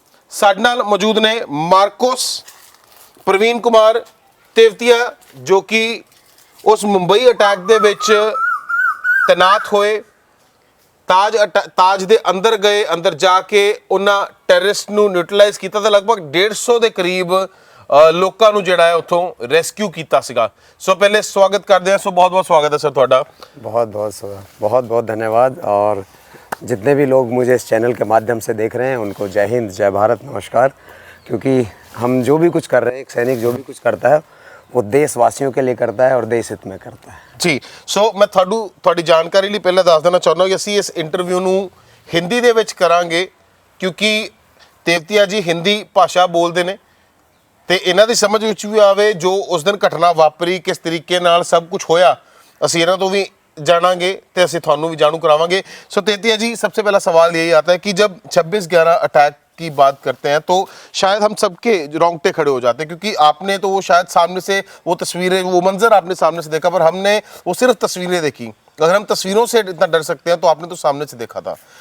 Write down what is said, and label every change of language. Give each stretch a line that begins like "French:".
Punjabi: ਸਾਡੇ ਨਾਲ ਮੌਜੂਦ ਨੇ ਮਾਰਕੋਸ, ਪ੍ਰਵੀਨ ਕੁਮਾਰ ਤੇਵਤੀਆ, ਜੋ ਕਿ ਉਸ ਮੁੰਬਈ ਅਟੈਕ ਦੇ ਵਿੱਚ ਤੈਨਾਤ ਹੋਏ, ਤਾਜ ਦੇ ਅੰਦਰ ਗਏ, ਅੰਦਰ ਜਾ ਕੇ ਉਹਨਾਂ ਟੈਰਰਿਸਟ ਨੂੰ ਨਿਊਟਰਲਾਈਜ਼ ਕੀਤਾ ਤਾਂ ਲਗਭਗ 150 ਦੇ ਕਰੀਬ ਲੋਕਾਂ ਨੂੰ ਜਿਹੜਾ ਹੈ ਉੱਥੋਂ ਰੈਸਕਿਊ ਕੀਤਾ ਸੀਗਾ। ਸੋ ਪਹਿਲੇ ਸਵਾਗਤ ਕਰਦੇ ਹਾਂ। ਸੋ ਬਹੁਤ ਬਹੁਤ ਸਵਾਗਤ ਹੈ ਸਰ ਤੁਹਾਡਾ।
Hindi: बहुत बहुत धन्यवाद। और जितने भी लोग मुझे इस चैनल के माध्यम से देख रहे हैं उनको जय हिंद, जय भारत, नमस्कार। क्योंकि हम जो भी कुछ कर रहे हैं, एक सैनिक जो भी कुछ करता है वो देशवासियों के लिए करता है और देश हित में करता है।
Punjabi: ਜੀ, ਸੋ ਮੈਂ ਤੁਹਾਡੀ ਜਾਣਕਾਰੀ ਲਈ ਪਹਿਲਾਂ ਦੱਸ ਦੇਣਾ ਚਾਹੁੰਦਾ ਕਿ ਅਸੀਂ ਇਸ ਇੰਟਰਵਿਊ ਨੂੰ ਹਿੰਦੀ ਦੇ ਵਿੱਚ ਕਰਾਂਗੇ, ਕਿਉਂਕਿ ਤੇਵਤੀਆ ਜੀ ਹਿੰਦੀ ਭਾਸ਼ਾ ਬੋਲਦੇ ਨੇ ਤੇ ਇਹਨਾਂ ਦੀ ਸਮਝ ਵਿੱਚ ਵੀ ਆਵੇ ਜੋ ਉਸ ਦਿਨ ਘਟਨਾ ਵਾਪਰੀ, ਕਿਸ ਤਰੀਕੇ ਨਾਲ ਸਭ ਕੁਝ ਹੋਇਆ। ਅਸੀਂ ਇਹਨਾਂ ਤੋਂ ਵੀ ਜਾਣਾਂਗੇ ਤੇ ਅਸੀਂ ਤੁਹਾਨੂੰ ਵੀ ਜਾਣੂ करावांगे।
Hindi: सो तेतिया जी, सबसे पहला सवाल यही आता है कि जब 26/11 अटैक की बात करते हैं तो शायद हम सबके रोंगटे खड़े हो जाते हैं, क्योंकि आपने तो वो शायद सामने से वो तस्वीरें, वो मंजर आपने सामने से देखा, पर हमने वो सिर्फ तस्वीरें देखी। अगर हम तस्वीरों से इतना डर सकते हैं तो आपने तो सामने से देखा था।